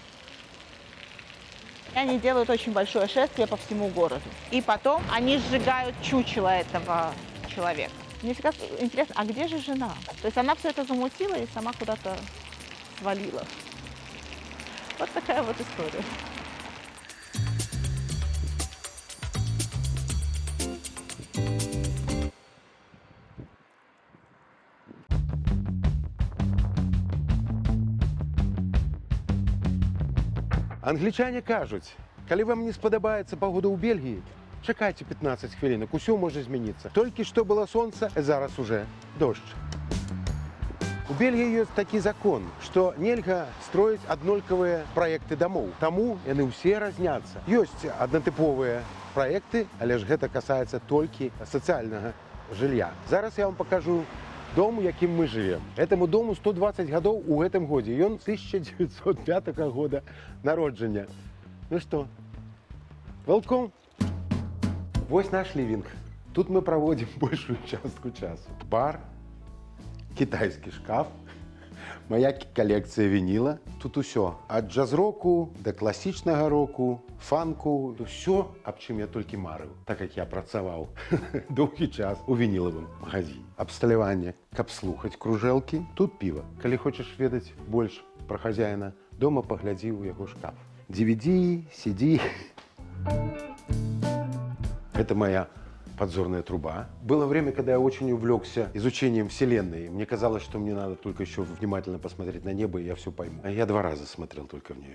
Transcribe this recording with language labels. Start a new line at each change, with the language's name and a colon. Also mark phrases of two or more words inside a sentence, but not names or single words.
Russian: И они делают очень большое шествие по всему городу. И потом они сжигают чучело этого человека. Мне всегда интересно, а где же жена? То есть она все это замутила и сама куда-то свалила. Вот такая вот история.
Belarusian: Англічане кажуть, калі вам не спадабаецца погода ў Бельгіі, чакайце 15 хвілінак, усё можа змяніцца. Толькі што было сонца, зараз
Russian: уже дождь.
Belarusian: У Бельгіі ёсць такі закон, што нельга строіць аднолькавыя праекты дамоў. Таму яны ўсе разняцца. Ёсць аднатыповыя праекты, але ж гэта касаецца толькі сацыяльнага жылля. Зараз я вам пакажу дом, якім
Russian: мы живем.
Belarusian: Этому дому 120 гадоў у гэтым годзе. Ён 1905 года народжання.
Russian: Ну что,
Belarusian: welcome. Вось наш living.
Russian: Тут мы проводим большую частку часу. Бар, китайский шкаф, моя коллекция винила.
Belarusian: Тут усё. Ад джаз-року до класічнага року, фанку. Усё, аб чым я толькі марыў. Так як я працаваў доўгі час у вінілавым магазине. Абсталяванне, каб слухаць кружэлкі. Тут піва. Калі хочаш ведаць больш пра хазяіна дома, паглядзі ў яго шкаф. DVD, CD.
Russian: Это моя подзорная труба. Было время, когда я очень увлекся изучением Вселенной. Мне казалось, что мне надо только еще внимательно посмотреть на небо, и я все пойму. А я 2 раза смотрел только в нее.